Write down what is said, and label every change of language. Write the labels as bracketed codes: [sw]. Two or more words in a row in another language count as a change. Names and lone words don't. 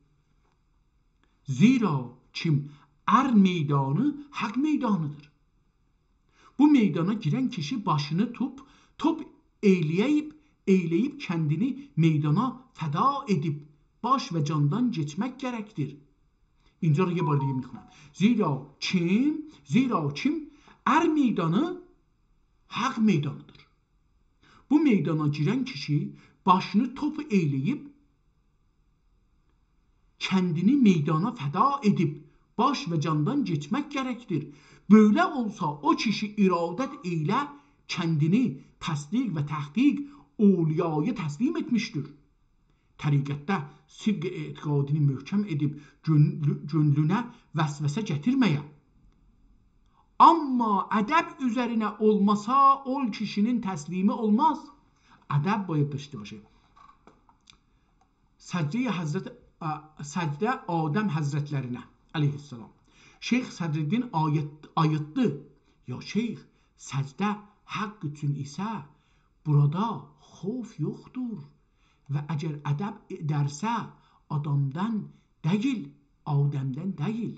[az] Zira kim meydanı haqq meydanıdır. Bu meydana girən kişi başını top eyləyib kəndini meydana fəda edib baş və candan geçmək gərəkdir. [fa] اینجا یک بار دیگه میخونم. [az] Zira kim meydanı haqq meydanıdır. Bu meydana girən kişi başını top eyləyib kəndini meydana fəda edib baş və candan geçmək gərəkdir. Böyle olsa o kişi iradət ilə kəndini təsdiq və təhqiq oliyaya təslim etmişdir. Təriqətdə sidq etiqadını möhkəm edib gönlünə vəsvəsə gətirməyə. Amma ədəb üzərinə olmasa o kişinin təslimi olmaz. [fa] Ədəb باید داشته باشه. [az] Səcdə Adəm həzrətlərinə aleyhissalam. Şeyx Sədriddin ayıtdı. Ya şeyx, səcdə haqq üçün isə burada xof yoxdur. Və əgər ədəb edərsə adamdan deyil, Adəmdən deyil.